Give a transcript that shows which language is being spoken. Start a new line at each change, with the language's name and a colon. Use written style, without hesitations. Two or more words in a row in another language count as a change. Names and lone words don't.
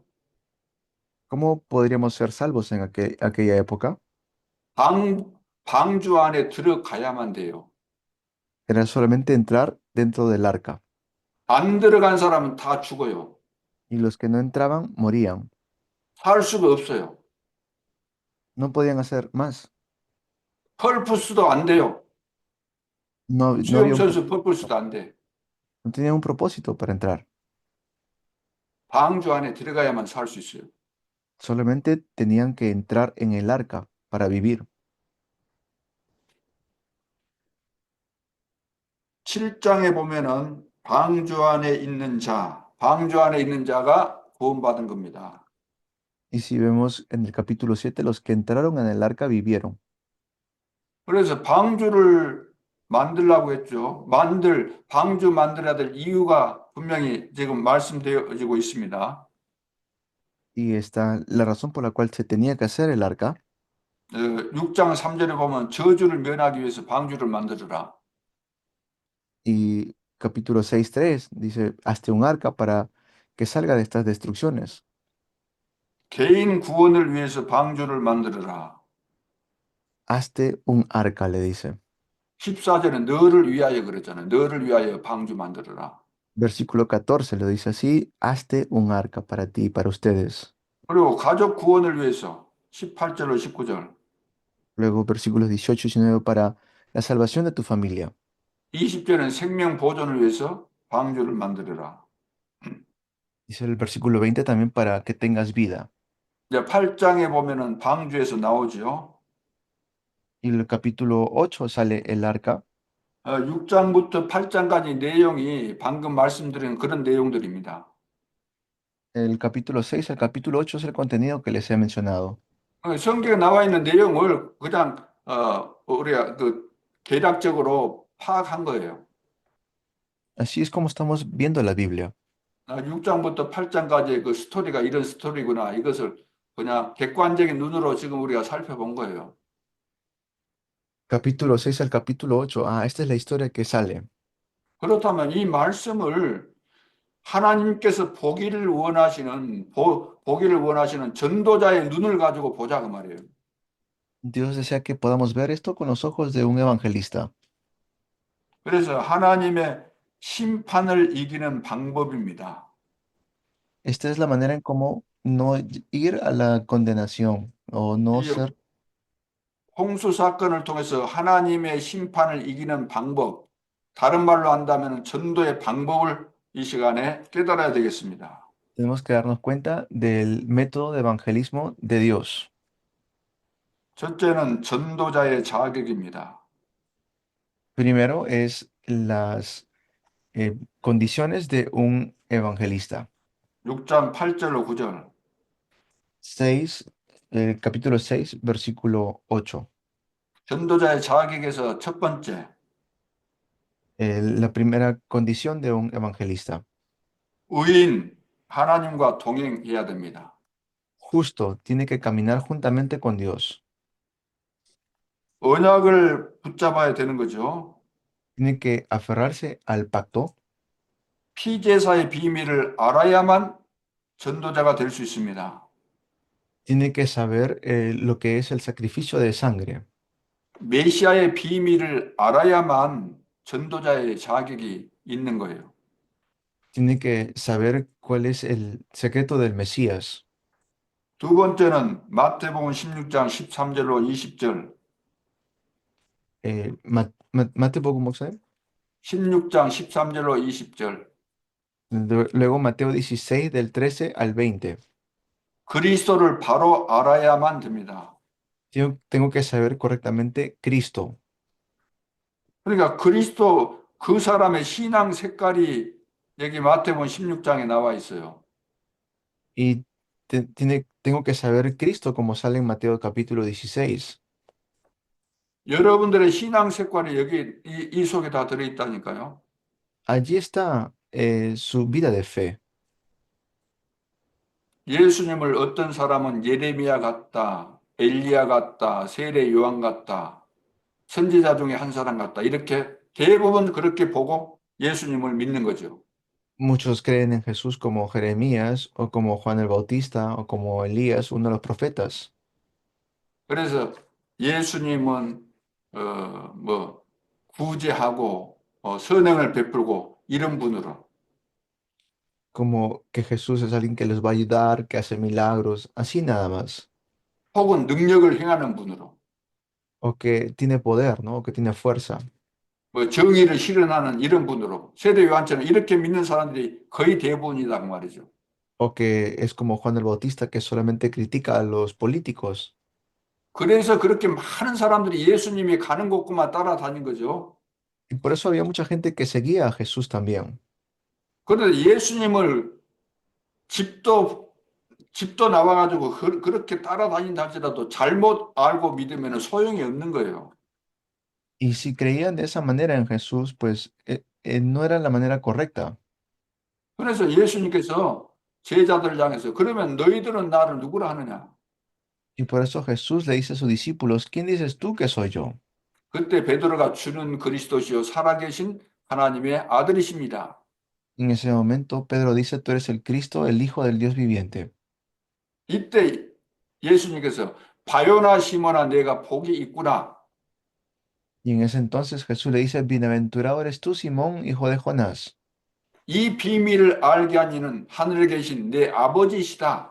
Spanish: ¿Cómo podríamos ser salvos en aquella época?
Korean: 방주 안에 들어가야만 돼요.
Spanish: Era solamente entrar dentro del arca
Korean: 안 들어간 사람은 다 죽어요.
Spanish: y los que no entraban morían.
Korean: 살 수가 없어요.
Spanish: No podían hacer más.
Korean: 펄프스도 안 돼요.
Spanish: No había un 수영선수 propósito.
Korean: 펄프스도 안 돼.
Spanish: No tenía un propósito para entrar.
Korean: 방주 안에 들어가야만 살 수 있어요.
Spanish: Solamente tenían que entrar en el arca para vivir.
Korean: 7장에 보면은 방주 안에 있는 자가 구원받은 겁니다.
Spanish: Y si vemos en el capítulo 7, los que entraron en el arca vivieron.
Korean: 그래서 방주를 만들라고 했죠. 방주 만들어야 될 이유가 분명히 지금 말씀되어지고 있습니다.
Spanish: Y está la razón por la cual se tenía que hacer el arca.
Korean: 6장 3절에 보면 저주를 면하기 위해서 방주를 만들어라.
Spanish: Y capítulo 6:3 dice, hazte un arca para que salga de estas destrucciones.
Korean: 개인 구원을 위해서 방주를 만들어라.
Spanish: Hazte un arca, le dice.
Korean: 14절은 너를 위하여 그랬잖아요. 너를 위하여 방주 만들어라.
Spanish: Versículo 14 lo dice así, hazte un arca para ti y para ustedes.
Korean: 그리고 가족 구원을 위해서 18절로 19절.
Spanish: Luego versículos 18 y 19 para la salvación de tu familia.
Korean: 20절은 생명 보존을 위해서 방주를 만들어라.
Spanish: Dice el versículo 20 también para que tengas vida.
Korean: 이제 8장에 보면은 방주에서 나오지요.
Spanish: Y en el capítulo 8 sale el arca.
Korean: 6장부터 8장까지 내용이 방금 말씀드린 그런 내용들입니다.
Spanish: El capítulo 6 al capítulo 8 es el contenido que les he mencionado.
Korean: 성경에 나와 있는 내용을 그냥 우리가 그 개략적으로 파악한 거예요.
Spanish: Así es como estamos viendo la Biblia.
Korean: 6장부터 8장까지의 그 스토리가 이런 스토리구나. 이것을 그냥 객관적인 눈으로 지금 우리가 살펴본 거예요.
Spanish: Capítulo 6 al capítulo 8. Ah, esta es la historia que sale.
Korean: 그렇다면 이 말씀을 하나님께서 보기를 원하시는 전도자의 눈을 가지고 보자 그 말이에요.
Spanish: Dios desea que podamos ver esto con los ojos de un evangelista.
Korean: 그래서 하나님의 심판을 이기는 방법입니다.
Spanish: Esta es la manera en cómo no ir a la condenación o no 이 ser.
Korean: 홍수 사건을 통해서 하나님의 심판을 이기는 방법, 다른 말로 한다면 전도의 방법을 이 시간에 깨달아야 되겠습니다.
Spanish: Tenemos que darnos cuenta del método de evangelismo de Dios.
Korean: 첫째는 전도자의 자격입니다.
Spanish: Primero es las condiciones de un evangelista.
Korean: 6장 8절로 9절.
Spanish: 6, el capítulo 6, versículo 8.
Korean: 전도자의 자격에서 첫 번째,
Spanish: La primera condición de un evangelista.
Korean: 의인, 하나님과 동행해야 됩니다.
Spanish: Justo, tiene que caminar juntamente con Dios.
Korean: 언약을 붙잡아야 되는 거죠.
Spanish: Tiene que aferrarse al pacto.
Korean: 피제사의 비밀을 알아야만 전도자가 될 수 있습니다.
Spanish: Tiene que saber lo que es el sacrificio de sangre.
Korean: 메시아의 비밀을 알아야만 전도자의 자격이 있는 거예요.
Spanish: Tiene que saber cuál es el secreto del Mesías.
Korean: 두 번째는 마태복음 16장 13절로 20절.
Spanish: Mateo, ¿cómo se?
Korean: 16장 13절로 20절.
Spanish: Luego Mateo 16 del 13 al 20.
Korean: 그리스도를 바로 알아야만 됩니다.
Spanish: Tengo que saber correctamente Cristo.
Korean: 그러니까 그리스도 그 사람의 신앙 색깔이 여기 마태복음 16장에 나와 있어요.
Spanish: Y tengo que saber Cristo como sale en Mateo capítulo 16.
Korean: 여러분들의 신앙 색깔이 여기 이 속에 다 들어있다니까요.
Spanish: Allí está su vida de fe.
Korean: 예수님을 어떤 사람은 예레미야 같다, 엘리야 같다, 세례 요한 같다, 선지자 중에 한 사람 같다. 이렇게 대부분 그렇게 보고 예수님을 믿는 거죠.
Spanish: Muchos creen en Jesús como Jeremías o como Juan el Bautista o como Elías, uno de los profetas,
Korean: 그래서 예수님은 뭐 구제하고 선행을 베풀고 이런 분으로
Spanish: como que Jesús es alguien que les va a ayudar, que hace milagros, así nada más,
Korean: 혹은 능력을 행하는 분으로
Spanish: o que tiene poder, ¿no? O que tiene fuerza,
Korean: 뭐 정의를 실현하는 이런 분으로 세례 요한처럼 이렇게 믿는 사람들이 거의 대부분이다 그 말이죠.
Spanish: o que es como Juan el Bautista que solamente critica a los políticos.
Korean: 그래서 그렇게 많은 사람들이 예수님이 가는 곳구만 따라다닌 거죠.
Spanish: Y por eso había mucha gente que seguía a Jesús también.
Korean: 그런데 예수님을 집도 나와가지고 그렇게 따라다닌다 할지라도 잘못 알고 믿으면 소용이 없는 거예요.
Spanish: Y si creían de esa manera en Jesús, pues no era la manera correcta.
Korean: 그래서 예수님께서 제자들 향해서 그러면 너희들은 나를 누구라 하느냐?
Spanish: Y por eso Jesús le dice a sus discípulos, ¿quién dices tú que soy yo?
Korean: 그때 베드로가 주는 그리스도시요 살아계신 하나님의 아들이십니다.
Spanish: En ese momento, Pedro dice, tú eres el Cristo, el Hijo del Dios viviente.
Korean: 이때 예수님께서 바요나 시몬아 내가 복이 있구나.
Spanish: Y en ese entonces Jesús le dice, bienaventurado eres tú, Simón, hijo de Jonás,
Korean: 이 비밀을 알게 한 이는 하늘에 계신 내 아버지시다.